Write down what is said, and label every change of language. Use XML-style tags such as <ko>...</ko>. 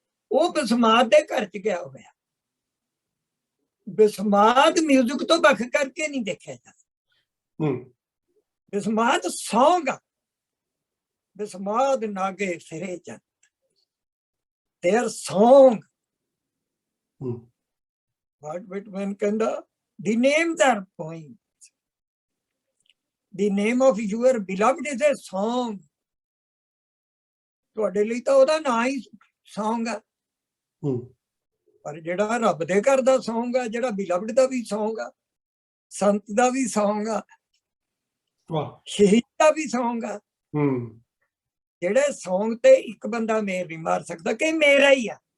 <pa>ਉਹ ਬਸਮਾਦ ਦੇ ਘਰ ਚ ਗਿਆ ਹੋਇਆ। ਬਸਮਾਦ ਮਿਊਜ਼ਿਕ ਤੋਂ ਵੱਖ ਕਰਕੇ ਨਹੀਂ ਦੇਖਿਆ ਜਾ ਸਕਦਾ। ਬਸਮਾਦ ਸੌਂਗ ਆ, ਬਸਮਾਦ ਨਾਗੇ ਫਿਰੇ ਜੰਤ,</pa> <en>their song. Walt Whitman</en> <pa>ਕਹਿੰਦਾ,</pa> <en>the names are poems, the name of your beloved is a song.</en> <pa>ਤੁਹਾਡੇ ਲਈ ਤਾਂ ਉਹਦਾ ਨਾਂ ਹੀ ਸੌਂਗ ਆ, ਪਰ ਜਿਹੜਾ ਰੱਬ ਦੇ ਘਰ ਦਾ ਸੌਂਗ ਆ, ਜਿਹੜਾ ਬਿਲਵਡ ਦਾ ਵੀ ਸੌਂਗ ਆ, ਸੰਤ ਦਾ ਵੀ ਸੌਂਗ ਆ, ਸ਼ਹੀਦ ਦਾ ਵੀ ਸੌਂਗ ਆ, ਜਿਹੜੇ ਸੌਂਗ ਤੇ ਇੱਕ ਬੰਦਾ ਮੇਰ ਨਹੀਂ ਮਾਰ ਸਕਦਾ ਕਿ ਮੇਰਾ ਹੀ ਆ।</pa>